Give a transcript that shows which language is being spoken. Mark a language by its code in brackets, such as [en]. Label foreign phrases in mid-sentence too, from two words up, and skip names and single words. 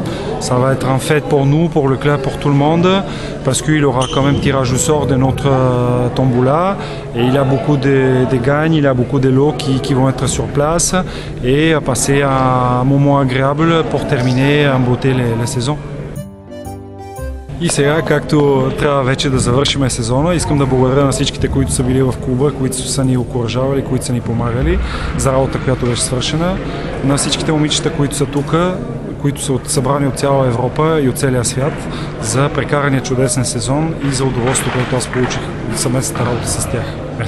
[fr] Ça va être en fête pour nous, pour le club, pour tout le monde, parce qu'il aura quand même tirage au sort de notre tombola et il a beaucoup de gagnes, il a beaucoup de lots qui vont être sur place et passer un moment agréable pour terminer en beauté la saison. [bg] И сега, както трябва вече да завършим сезона, искам да благодаря на всичките, които са били в клуба, които са ни окуражавали, които са ни помагали за работа, която беше свършена. На всичките момичета, които са тук, които са събрани от цяла Европа и от целия свят за прекарания чудесен сезон и за удоволствието, което аз получих съвместната работа с тях.